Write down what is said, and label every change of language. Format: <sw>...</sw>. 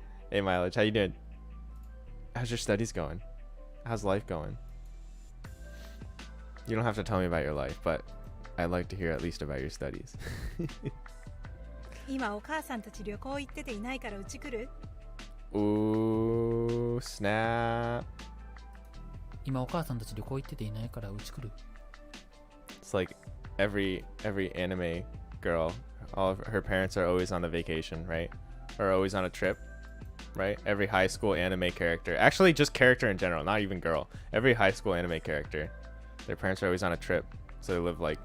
<en>Hey, Mileage, how you doing? How's your studies going? How's life going? You don't have to tell me about your life, but I'd like to hear at least about your studies.</en> <ja>今お母さんたち旅行行ってていないからうち来る？</ja> <en>Ooh, snap.</en> <ja>今お母さんたち旅行行ってていないからうち来る。</ja> <en>It's like every anime girl, all of her parents are always on a vacation, right? Or always on a trip, right? Every high school anime character, actually just character in general, not even girl. Every high school anime character, their parents are always on a trip, so they live like</en>